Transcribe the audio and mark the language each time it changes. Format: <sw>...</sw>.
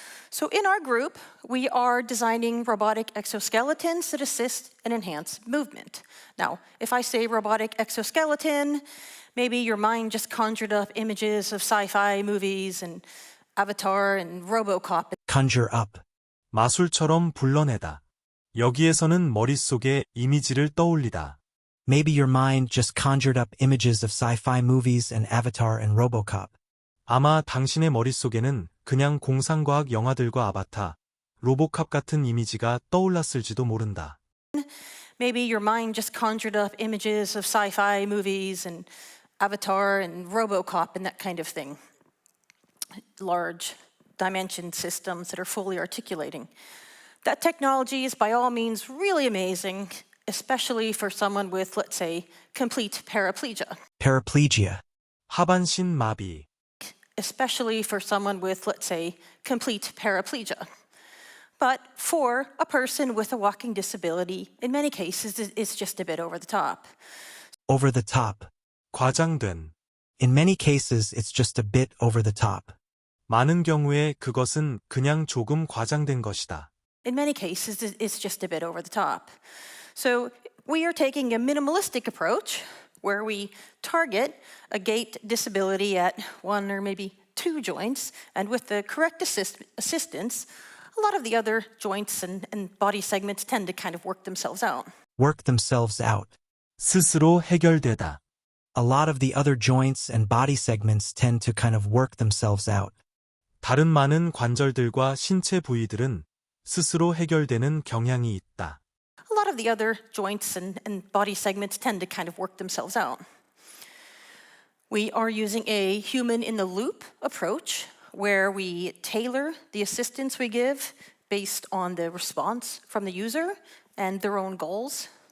<en>So in our group, we are designing robotic exoskeletons that assist and enhance movement. Now, if I say robotic exoskeleton, maybe your mind just conjured up images of sci-fi movies and Avatar and RoboCop. Conjure up.</en> <ko>마술처럼 불러내다. 여기에서는 머릿속에 이미지를 떠올리다.</ko> <en>Maybe your mind just conjured up images of sci-fi movies and Avatar and RoboCop.</en> <ko>아마 당신의 머릿속에는 그냥 공상과학 영화들과 아바타, 로보캅 같은 이미지가 떠올랐을지도 모른다.</ko> <en>Maybe your mind just conjured up images of sci-fi movies and Avatar and RoboCop and that kind of thing. Large dimension systems that are fully articulating. That technology is by all means really amazing, especially for someone with, let's say, complete paraplegia.</en> <ko>Paraplegia. 하반신 마비.</ko> <en>Especially for someone with, let's say, complete paraplegia. But for a person with a walking disability, in many cases, it's just a bit over the top. Over the top.</en> <ko>과장된.</ko> <en>In many cases, it's just a bit over the top.</en> <ko>많은 경우에 그것은 그냥 조금 과장된 것이다.</ko> <en>In many cases, it's just a bit over the top. So we are taking a minimalistic approach where we target a gait disability at one or maybe two joints, and with the correct assistance, a lot of the other joints and body segments tend to kind of work themselves out. Work themselves out.</en> <ko>스스로 해결되다.</ko> <en>A lot of the other joints and body segments tend to kind of work themselves out.</en> <ko>다른 많은 관절들과 신체 부위들은 스스로 해결되는 경향이 있다.</ko> <en>A lot of the other joints and body segments tend to kind of work themselves out. We are using a human-in-the-loop approach where we tailor the assistance we give based on the response from the user and their own goals.</en>